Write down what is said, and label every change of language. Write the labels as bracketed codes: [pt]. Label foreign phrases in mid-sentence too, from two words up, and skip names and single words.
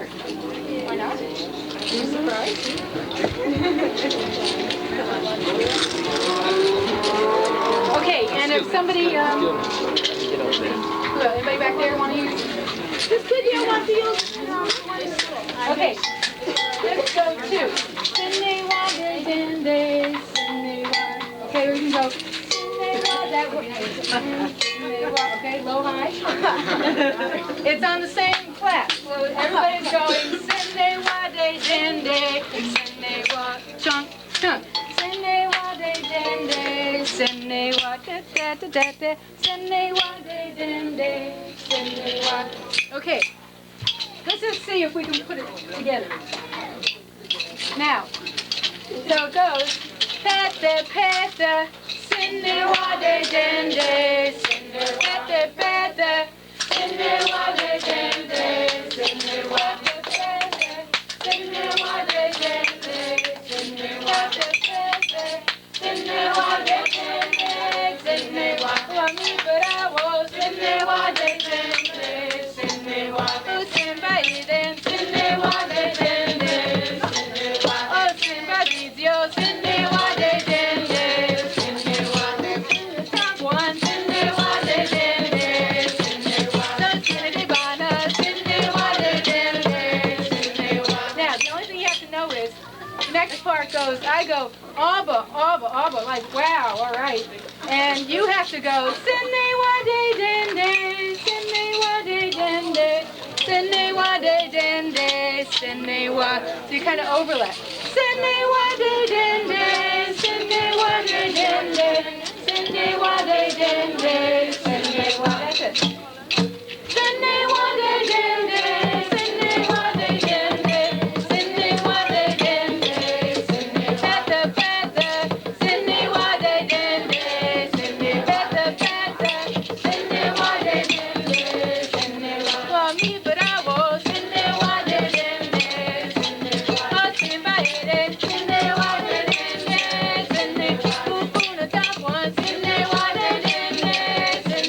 [en] Why not? Be surprised. Okay, and if somebody, anybody back there want to use? This kid here wants to use. Okay, let's go to. Sene wa de den de, sene wa. Okay, we can go. Sene wa that way. Sene wa. Okay, low high. It's on the same clap. So everybody's going. Sene wa de den de, sene wa. Chunk, chunk. Sene wa de den de, sene wa da da da da da. Sene wa de den de, sene wa. Okay, let's just see if we can put it together. Now, so it goes. Peta peta, sene wa de den de, sene peta peta, sene wa de den de, sene wa de peta, sene wa de den de, sene wa de peta, sene wa de den de, sene wa me bravo, sene wa de den de, sene wa usemba iden, sene wa de den de, sene wa osemba didio, sene wa de den de, sene wa top one, sene wa de den de, sene wa sene de bana, sene wa de den de, sene wa. Now the only thing you have to know is the next part goes. I go abba, abba, abba, like wow, all right. And you have to go sene wa de den de, sene wa de den de, sene wa de den de, sene wa. So you kind of overlap. Sene wa de den de, sene wa de den de, sene wa de den de, sene wa. That's it. Sene wa de den de, sene wa de den de, sene wa de den de, sene peta peta, sene wa de den de, sene peta peta, sene wa de den de, sene wa mi bravo, sene wa de den de, sene wa simba ere, sene wa de den de, sene kupuna top one, sene wa de den de,